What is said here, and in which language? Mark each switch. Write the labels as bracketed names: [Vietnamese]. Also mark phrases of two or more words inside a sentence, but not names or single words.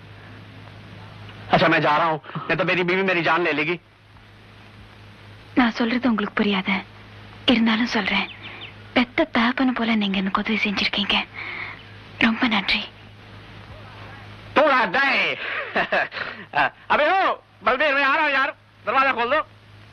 [Hindi] अच्छा मैं जा रहा हूँ, नहीं तो मेरी बीवी मेरी जान ले लेगी। [Tamil] நான் சொல்றது உங்களுக்கு புரியாத, இருந்தாலும் சொல்றேன். பெத்த தகப்பன போல நீங்க எனக்கு உதவி செஞ்சிருக்கீங்க. ரொம்ப நன்றி. [Hindi] पूरा दे। अबे हो बलबीर, मैं आ रहा हूँ यार, दरवाजा खोल दो।